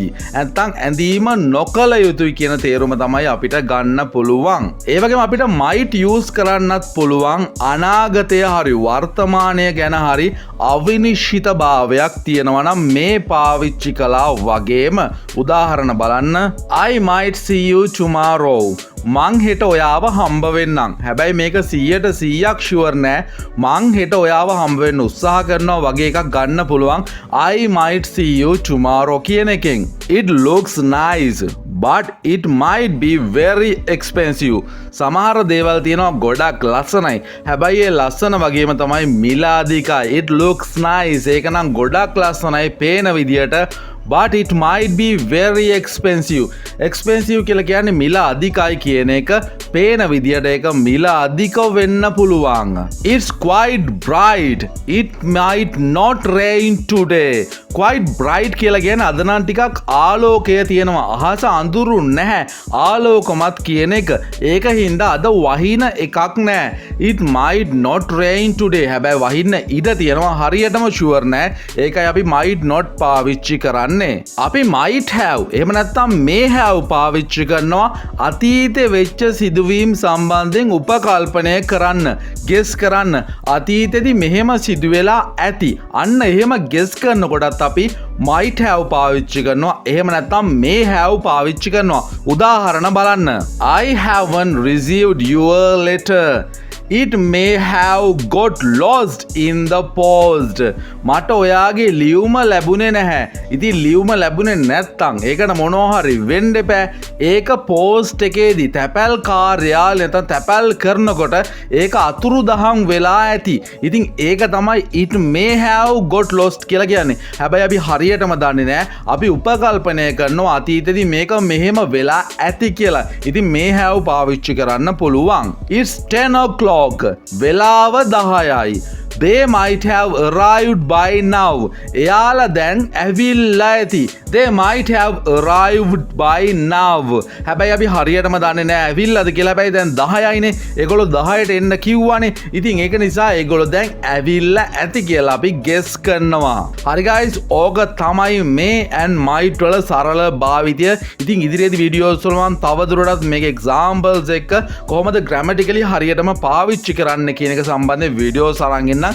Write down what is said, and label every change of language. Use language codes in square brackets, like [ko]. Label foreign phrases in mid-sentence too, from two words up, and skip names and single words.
[si] නැත්නම් ඇඳීම නොකළ යුතුයි කියන තේරුම තමයි අපිට ගන්න පුළුවන්. ඒ වගේම අපිට [en] might use [si] කරන්නත් පුළුවන් අනාගතය හරි වර්තමානය ගැන හරි අවිනිශ්චිත භාවයක් තියෙනවා නම් මේ පාවිච්චි කළා වගේම උදාහරණ බලන්න. [en] I might see you tomorrow. [si] මං හෙට ඔයාව හම්බ වෙන්නම්. හැබැයි මේක 100% ෂුවර් නෑ. මං හෙට ඔයාව හම්බ වෙන්න උත්සාහ කරනවා වගේ එකක් ගන්න පුළුවන් [en] I might see you tomorrow [si] කියන එකෙන්. [en] It looks nice but it might be very expensive. [si] සමහර දේවල් තියෙනවා ගොඩක් ලස්සනයි. හැබැයි ඒ ලස්සන වගේම තමයි මිල අධිකයි. [en] It looks nice. [si] ඒක නම් ගොඩක් ලස්සනයි පේන විදියට. [en] But it might be very expensive. [si] Expensive කියලා කියන්නේ මිල අධිකයි කියන එක. පේන විදියට ඒක මිල අධික වෙන්න පුළුවන්. [en] It's quite bright. It might not rain today. Quite bright [si] කියලා කියන්නේ අද නම් ටිකක් ආලෝකය තියෙනවා. අහස අඳුරු නැහැ. ආලෝකමත් කියන එක. ඒක හින්දා අද වහින එකක් නැහැ. [en] It might not rain today. [si] හැබැයි වහින්න ඉඩ තියෙනවා. හරියටම ෂුවර් නැහැ. ඒකයි අපි [en] might not [si] පාවිච්චි කරන්නේ. අපි [en] might have [si] එහෙම නැත්නම් [en] may have [si] පාවිච්චි කරනවා අතීතේ වෙච්ච සිදුවීම් සම්බන්ධයෙන් උපකල්පනය කරන්න, guess කරන්න. අතීතෙදි මෙහෙම සිදු වෙලා ඇති. අන්න එහෙම guess කරනකොටත් අපි [en] might have [si] පාවිච්චි කරනවා. එහෙම නැත්නම් [en] may have [si] පාවිච්චි කරනවා. උදාහරණ බලන්න. [en] I haven't received your letter. It may have got lost in the post. [si] මට ඔයාගේ ලියුම ලැබුණේ නැහැ. ඉතින් ලියුම ලැබුණේ නැත්තම් ඒකට මොනවා හරි වෙන්න එපා. ඒක පෝස්ට් එකේදී තැපැල් කාර්යාලය නැත්නම් තැපැල් කරනකොට ඒක අතුරුදහන් වෙලා ඇති. ඉතින් ඒක තමයි [en] it may have got lost [si] කියලා කියන්නේ. හැබැයි අපි හරියටම දන්නේ නැහැ. අපි උපකල්පනය කරනවා අතීතෙදී මේක මෙහෙම වෙලා ඇති කියලා. ඉතින් [en] may have [si] පාවිච්චි කරන්න පුළුවන්. [en] It's 10 o'clock. [si] වෙලාව 10යි. [en] They might have arrived by now. [si] එයාලා දැන් ඇවිල්ලා ඇති. [en] They might have arrived by now. [si] හැබැයි අපි හරියටම දන්නේ නැහැ ඇවිල්ලාද කියලා. හැබැයි දැන් 10යිනේ. ඒගොල්ලෝ 10ට එන්න කිව්වනේ. ඉතින් ඒක නිසා ඒගොල්ලෝ දැන් ඇවිල්ලා ඇති කියලා අපි guess කරනවා. හරි guys, ඕක තමයි [en] may and might [si] වල සරල භාවිතය. ඉතින් ඉදිරියේදී වීඩියෝස් වල මම තවදුරටත් මේක examples එක කොහොමද grammatically හරියටම පාවිච්චි කරන්න කියන එක සම්බන්ධයෙන් වීඩියෝස් අරන් එන්න.